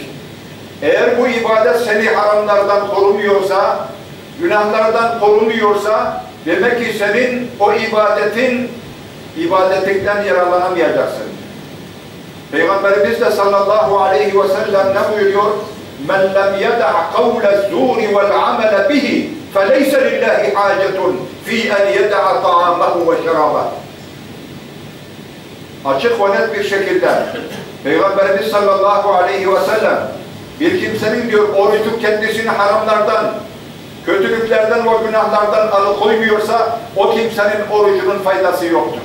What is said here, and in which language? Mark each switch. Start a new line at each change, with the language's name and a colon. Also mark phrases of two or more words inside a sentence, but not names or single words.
Turkish: Eğer bu ibadet seni haramlardan korumuyorsa, günahlardan korumuyorsa, demek ki senin o ibadetinden yararlanamayacaksın. Peygamberimiz de
Arabic: صلى الله عليه وسلم
Turkish: ne buyuruyor?
Arabic: مَنْ لَمْ يَدَعْ قَوْلَ الزُّورِ وَالْعَمَلَ بِهِ فَلَيْسَ لِلّٰهِ حَاجَةٌ فِي أَنْ يَدَعَ طَعَامَهُ وَشَرَابَهُ.
Turkish: Açık ve net bir şekilde Peygamberimiz
Arabic: صلى الله عليه وسلم
Turkish: bir kimsenin diyor orucu kendisini haramlardan, kötülüklerden ve günahlardan alıkoymuyorsa o kimsenin orucunun faydası yoktur.